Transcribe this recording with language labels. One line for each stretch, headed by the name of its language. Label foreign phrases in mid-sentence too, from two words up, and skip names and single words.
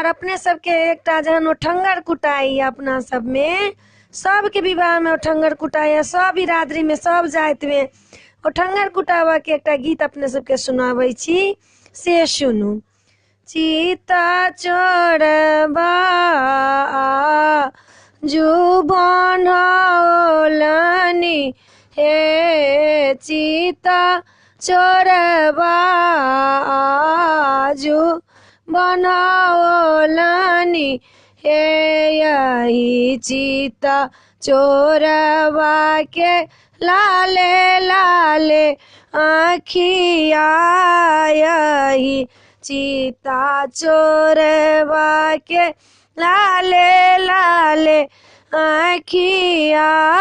Maithili: अपने सबके एकटा जहन ओठंगर कुटाई अपना सब में सबके विवाह में ओठंगर कुटाई सब बिरादरी में सब जात में ओठंगर कुटावा के एकटा गीत अपने सबके सुनाबै छी से सुनू। चीता चोरबा जू बनौलनी हे चीता चोरबा जू बनौलनी हे यही चीता चोरबा के लाले लाले आँखिया यही चीता चोरबा के लाले लाले आँखिया